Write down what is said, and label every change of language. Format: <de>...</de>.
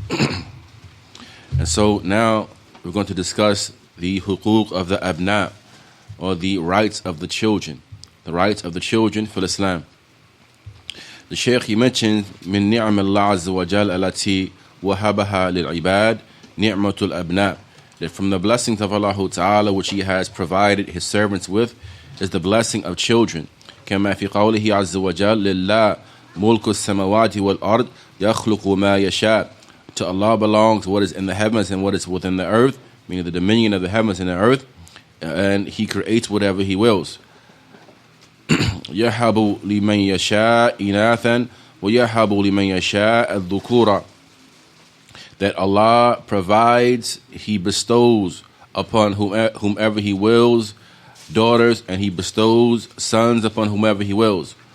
<en>And so now we're going to discuss the huquq of the abna, or the rights of the children, the rights of the children for Islam. The Shaykh, he mentioned min ni'am Allah azza wa jal alati wahabaha lil ibad ni'matul abna, that from the blessings of Allah Ta'ala which He has provided His servants with is the blessing of children.</en> <ar>كما في قوله عز وجل لله ملك السماوات والأرض يخلق ما يشاء.</ar> <en>To Allah belongs what is in the heavens and what is within the earth, meaning the dominion of the heavens and the earth, and He creates whatever He wills.</en> <ar>يهب لمن يشاء إناثا ويهب لمن يشاء الذكورا.</ar> <en>That Allah provides, He bestows upon whomever He wills daughters, and He bestows sons upon whomever He wills.</en>